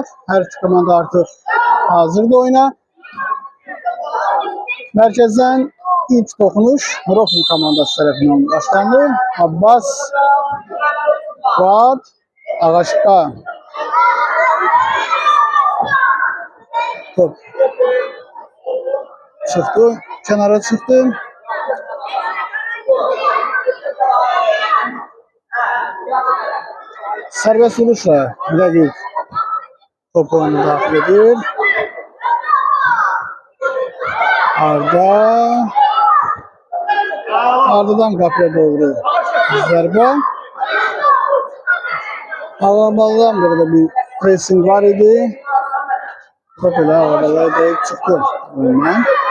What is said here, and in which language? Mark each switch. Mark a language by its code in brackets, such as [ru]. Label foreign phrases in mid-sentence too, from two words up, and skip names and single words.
[az] Hər iki komanda artıq hazırdır oyuna. Mərkəzdən ilk toxunuş Rofun komandası tərəfindən başlanır. Abbas, Fuad, Ağaçqa. [tr] Top çıktı, kenara çıktı. [az] Serbest vuruşla Bilagil topu oyuna daxil edir. Ardadan qapıya doğru zərbə. Ağabaldan burada bir pressing var idi. Top elə Ağabalaya deyib çıxdı oyundan.